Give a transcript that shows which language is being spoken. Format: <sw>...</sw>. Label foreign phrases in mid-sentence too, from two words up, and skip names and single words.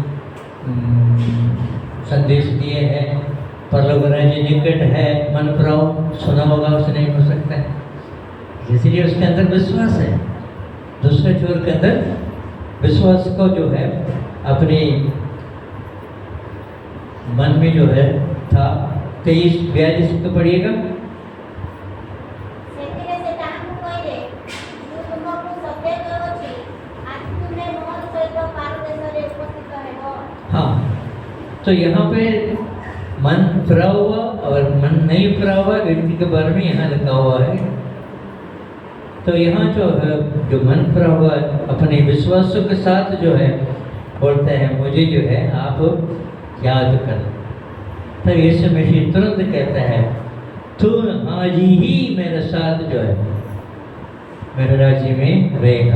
<hi>संदेश दिए हैं परलोक राज्य निकट है मन फिराओ सुना होगा उसने हो सकता है इसलिए उसके अंदर विश्वास है। दूसरे चोर के अंदर विश्वास को जो है अपने मन में जो है था 23-42 को पढ़िएगा।</hi> <or>ସେଥିରେ ସେ ତାହାଙ୍କୁ କହିଲେ ମୁଁ ତୁମକୁ ସତ୍ୟ କହୁଛି ଆଜି ତୁମେ ମୋର ସହିତ ପାରଦେଶରେ ଉପସ୍ଥିତ ହେବ।</or> <hi>हाँ तो यहाँ पे मन फिरा हुआ और मन नहीं फिरा हुआ व्यक्ति के बारे में यहाँ लिखा हुआ है। तो यहाँ जो है जो मन फिरा हुआ अपने विश्वासों के साथ जो है बोलते हैं मुझे जो है आप याद कर तो यीशु मसीह तुरंत कहता है तू आज ही मेरे साथ जो है मेरे राज्य में रहेगा।</hi>